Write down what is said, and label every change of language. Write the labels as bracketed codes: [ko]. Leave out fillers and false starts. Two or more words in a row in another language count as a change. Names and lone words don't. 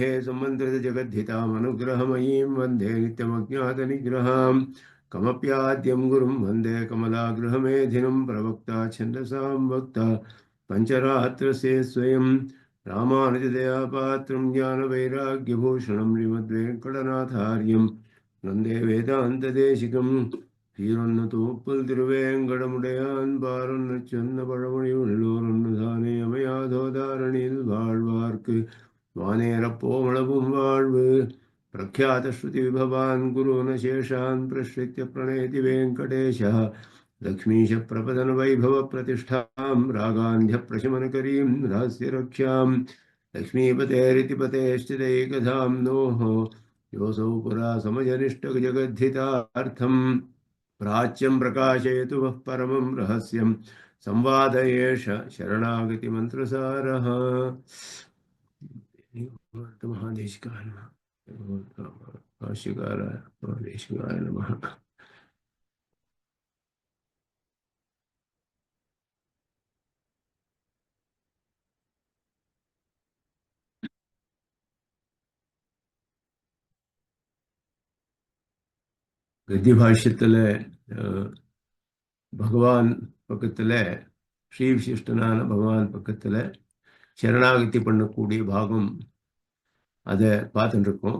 [sa] समन्त्रितजगद्धितामनुग्रहमयीं वन्दे नित्यमज्ञातनिग्रहाम् कमप्याद्यं गुरुं वन्दे कमलागृहमेधिनं प्रवक्ता छन्दसां वक्ता पञ्चरात्रस्य स्वयं रामानुजदयापात्रं ज्ञानवैराग्यभूषणं श्रीमद्वेङ्कटनाथार्यं वन्दे वेदान्तदेशिकं [ta] ஈரொன்னு திருவேங்கடமுடையான் பாரொன்னு சொன்ன பழமொழியுள்ளோரொன்னு தானே அமையாதோதாரணியில் வாழ்வார்க்கு வானேரப்போமளவும் வாழ்வு [sa] प्रख्यातश्रुतिविभवान् गुरून् शेषान् प्रश्रित्य प्रणेति वेङ्कटेशः लक्ष्मीशप्रपदनवैभवप्रतिष्ठां रागान्ध्यप्रशमनकरीं रहस्यरक्ष्यां लक्ष्मीपतेरितिपतेश्चिदैकधाम्नोः योऽसौ पुरा समजनिष्टजगद्धितार्थं प्राच्यं प्रकाशयतु वः परमं रहस्यं संवाद एष शरणागतिमन्त्रसारः। महादेशिकाय नमः। भाष्यकाराय नमः। [ta] கத்திய பாஷ்யத்துல பகவான் பக்கத்துல ஸ்ரீ விசிஷ்டனான பகவான் பக்கத்துல சரணாகதி பண்ணக்கூடிய பாகம் அதை பார்த்துட்டு இருக்கோம்.